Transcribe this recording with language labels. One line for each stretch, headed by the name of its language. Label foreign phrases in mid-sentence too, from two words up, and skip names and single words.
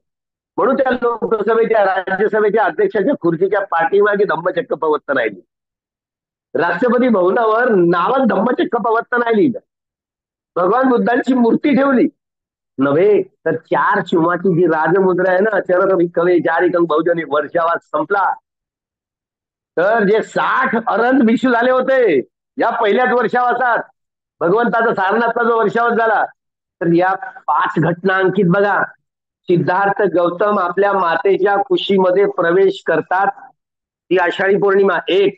Marathi: म्हणून त्या लोकसभेच्या राज्यसभेच्या अध्यक्षाच्या खुर्चीच्या पाठीमागे धम्मचक्र प्रवर्तन आहे. राष्ट्रपती भवनावर नावात धम्मचक्र प्रवर्तन आहे लिहिलं. भगवान बुद्धांची मूर्ती ठेवली नव्हे तर 4 चिमाची जी राजमुद्रा आहे ना,
Pali: चरक भिक्खवे चारिकं बहुजनी,
Marathi: वर्षावास संपला तर जे 60 अरंत भिक्षू झाले होते या पहिल्याच वर्षावासात, भगवंताचा सारनाथचा जो वर्षावास झाला, तर या 5 घटना अंकित बघा. सिद्धार्थ गौतम आपल्या मातेच्या कुशीमध्ये प्रवेश करतात, ती आषाढी पौर्णिमा 1.